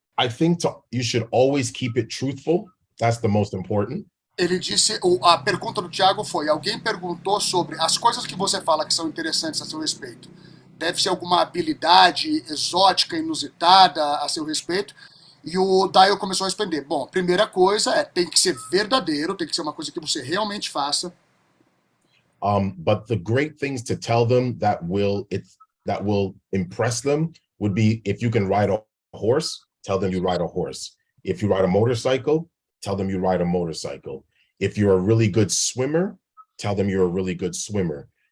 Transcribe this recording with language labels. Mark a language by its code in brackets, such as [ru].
[en] I think you should always keep it truthful. That's the most important. [pt] Ele disse, a pergunta do Thiago foi, alguém perguntou sobre as coisas que você fala que são interessantes a seu respeito. Deve ser alguma habilidade exótica, inusitada a seu respeito. E o Dayo começou a responder. Bom, primeira coisa tem que ser verdadeiro, tem que ser uma coisa que você realmente faça. [en] But the great things to tell them that will impress them would be if you can ride a horse, tell them you ride a horse. If you ride a motorcycle, tell them you ride a motorcycle. If you're a really good swimmer, tell them you're a really good swimmer.